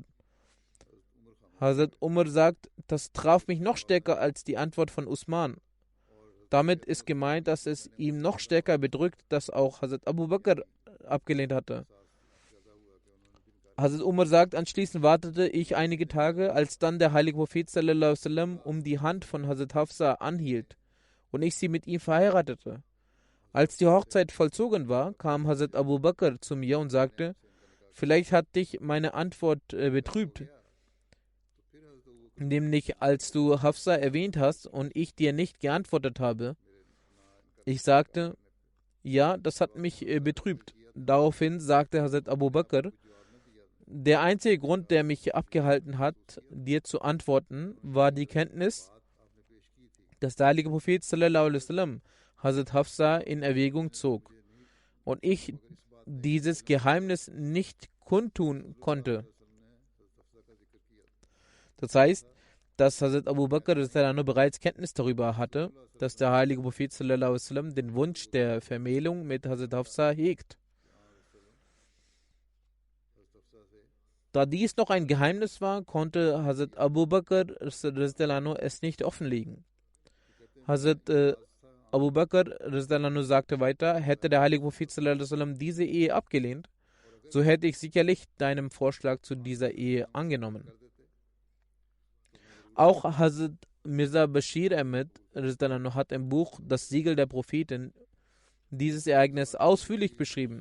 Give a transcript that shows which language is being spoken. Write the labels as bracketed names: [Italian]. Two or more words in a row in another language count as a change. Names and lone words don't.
[German] Hazrat Umar sagt, das traf mich noch stärker als die Antwort von Usman. Damit ist gemeint, dass es ihm noch stärker bedrückt, dass auch Hazrat Abu Bakr abgelehnt hatte. Hazrat Umar sagt, anschließend wartete ich einige Tage, als dann der heilige Prophet [Arabic] صلى الله عليه وسلم [German] um die Hand von Hazrat Hafsa anhielt und ich sie mit ihm verheiratete. Als die Hochzeit vollzogen war, kam Hazrat Abu Bakr zu mir und sagte, vielleicht hat dich meine Antwort betrübt, nämlich als du Hafsa erwähnt hast und ich dir nicht geantwortet habe. Ich sagte, ja, das hat mich betrübt. Daraufhin sagte Hazrat Abu Bakr, der einzige Grund, der mich abgehalten hat, dir zu antworten, war die Kenntnis, dass der heilige Prophet [Arabic] صلى الله عليه وسلم [German] Hazrat Hafsa in Erwägung zog und ich dieses Geheimnis nicht kundtun konnte. Das heißt, dass Hazrat Abu Bakr bereits Kenntnis darüber hatte, dass der heilige Prophet [Arabic] صلى الله عليه وسلم [German] den Wunsch der Vermählung mit Hazrat Hafsa hegt. Da dies noch ein Geheimnis war, konnte Hazrat Abu Bakr es nicht offenlegen. Hazrat Abu Bakr sagte weiter, hätte der heilige Prophet [Arabic] صلى الله عليه وسلم [German] diese Ehe abgelehnt, so hätte ich sicherlich deinem Vorschlag zu dieser Ehe angenommen. Auch Hazrat Mirza Bashir Ahmed hat im Buch Das Siegel der Propheten dieses Ereignis ausführlich beschrieben.